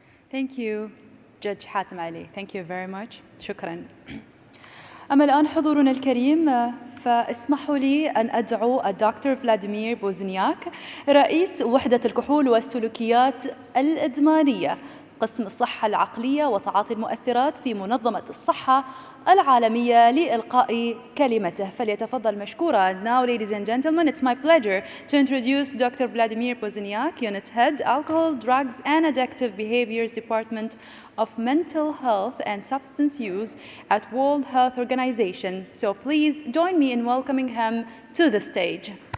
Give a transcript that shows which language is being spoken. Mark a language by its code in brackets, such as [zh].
[en] Thank you, Judge حاتم علي. Thank you very much. [ar] شكراً. أما الآن حضورنا الكريم، فاسمحوا لي أن أدعو الدكتور فلاديمير بوزنياك رئيس وحدة الكحول والسلوكيات الإدمانية قسم الصحة العقلية وتعاطي المؤثرات في منظمة الصحة العالمية لإلقاء كلمته، فليتفضل مشكورا. [en] Now, ladies and gentlemen, it's my pleasure to introduce Dr. Vladimir Pozniak, Unit Head, Alcohol, Drugs and Addictive Behaviors Department of Mental Health and Substance Use at World Health Organization. So please join me in welcoming him to the stage.